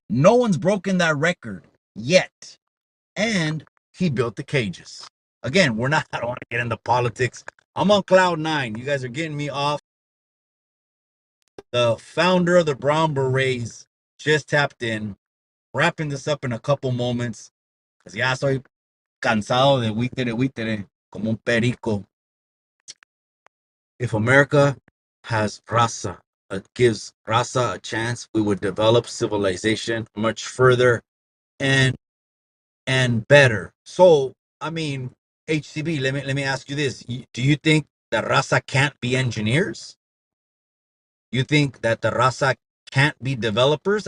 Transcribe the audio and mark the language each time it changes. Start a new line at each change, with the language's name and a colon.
English: No one's broken that record yet. And he built the cages. Again, I don't want to get into politics. I'm on cloud nine. You guys are getting me off. The founder of the Brown Berets just tapped in. Wrapping this up in a couple moments.
Spanish: Because ya soy cansado de huitere, como un perico.
English: If America has raza, gives raza a chance, we would develop civilization much further and better. So, I mean, HCB, let me ask you this. Do you think that raza can't be engineers? You think that the raza can't be developers?